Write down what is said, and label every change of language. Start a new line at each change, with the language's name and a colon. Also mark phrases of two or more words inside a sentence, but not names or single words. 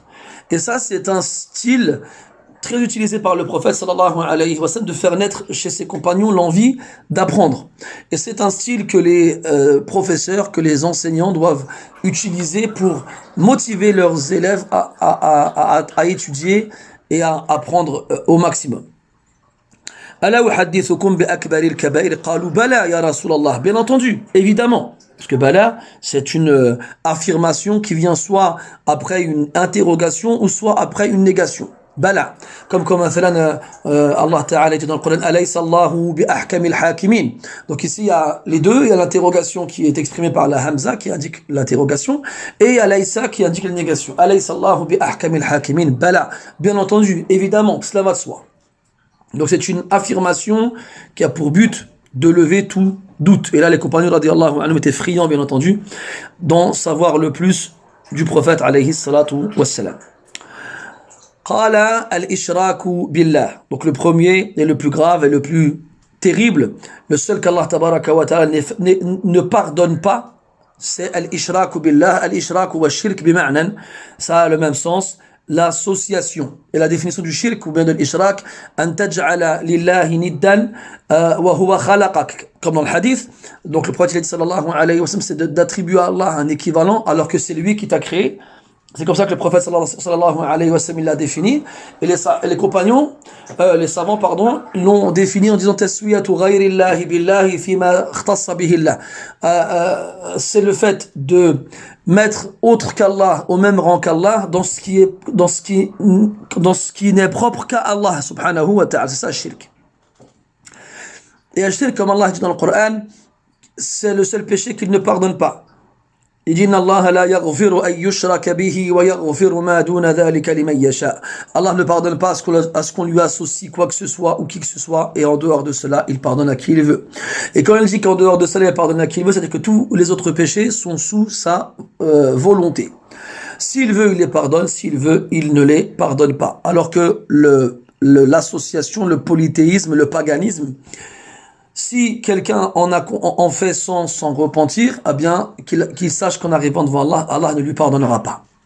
French: Et ça, c'est un style très utilisé par le prophète
Arabic: صلى الله عليه وسلم
French: de faire naître chez ses compagnons l'envie d'apprendre. Et c'est un style que les professeurs, que les enseignants doivent utiliser pour motiver leurs élèves à étudier et à apprendre au maximum.
Arabic: ألا أحدثكم بأكبر الكبائر قالوا بلى يا رسول الله.
French: Bien entendu, évidemment. Parce que bala, c'est une affirmation qui vient soit après une interrogation ou soit après une négation. Bala. Comme
Arabic: الله تعالى
French: était dans le Coran,
Arabic: أليس الله بأحكم الحاكمين.
French: Donc ici, il y a les deux. Il y a l'interrogation qui est exprimée par la hamza qui indique l'interrogation et alaysa qui indique la négation.
Arabic: أليس الله بأحكم الحاكمين. Bala.
French: Bien entendu, évidemment, cela va de soi. Donc c'est une affirmation qui a pour but de lever tout doute. Et là, les compagnons
Arabic: رضي الله عنهم
French: étaient friands, bien entendu, d'en savoir le plus du prophète
Arabic: عليه الصلاة والسلام. قال الإشراك بالله.
French: Donc le premier et le plus grave et le plus terrible, le seul qu'Allah
Arabic: تبارك وتعالى
French: ne pardonne pas, c'est
Arabic: الإشراك بالله. الإشراك والشرك بمعنى.
French: Ça a le même sens. L'association. Et la définition du shirk ou bien de l'ishrak,
Arabic: أن تجعل لله ندا وهو خلقك.
French: Comme dans le hadith. Donc le prophète
Arabic: صلى الله عليه وسلم,
French: c'est d'attribuer à Allah un équivalent alors que c'est lui qui t'a créé. C'est comme ça que le prophète
Arabic: صلى الله عليه وسلم
French: l'a défini. Et les compagnons, les savants, pardon, l'ont défini en disant
Arabic: تسوية غير الله بالله فيما اختص به الله.
French: C'est le fait de mettre autre qu'Allah au même rang qu'Allah dans ce qui n'est propre qu'à Allah
Arabic: سبحانه وتعالى.
French: C'est ça le shirk. Et le shirk, comme Allah dit dans le Coran, c'est le seul péché qu'il ne pardonne pas. Il dit
Arabic: الله لا يغفر أن يشرك به ويغفر ما دون ذلك لمن يشاء.
French: Allah ne pardonne pas à ce qu'on lui associe quoi que ce soit ou qui que ce soit, et en dehors de cela, il pardonne à qui il veut. Et quand il dit qu'en dehors de cela, il pardonne à qui il veut, c'est-à-dire que tous les autres péchés sont sous sa volonté. S'il veut, il les pardonne, s'il veut, il ne les pardonne pas. Alors que l'association, le polythéisme, le paganisme, Si quelqu'un en fait sans s'en repentir, eh bien, qu'il sache qu'en arrivant devant Allah, Allah ne lui pardonnera pas.